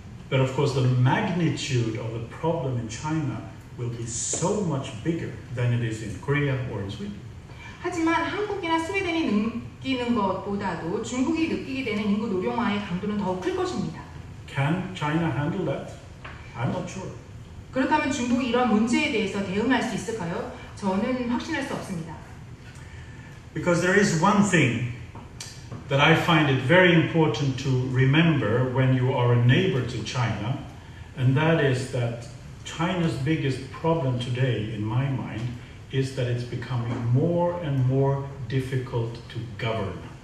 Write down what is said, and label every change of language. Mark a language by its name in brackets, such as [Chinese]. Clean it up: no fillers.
[English] But of course, the magnitude of the problem in China will be so much bigger than it is in Korea or in Sweden. [Korean] 하지만 한국이나 스웨덴이 느끼는 것보다도 중국이 느끼게 되는 인구 노령화의 강도는 더욱 클 것입니다. [English] Can China handle that? I'm not sure. [Korean] 그렇다면 중국이 이런 문제에 대해서 대응할 수 있을까요? 저는 확신할 수 없습니다. [English] Because there is one thing that I find it very important to remember when you are a neighbor to China, and that is that China's biggest problem today, in my mind, is that it's becoming more and more difficult to govern.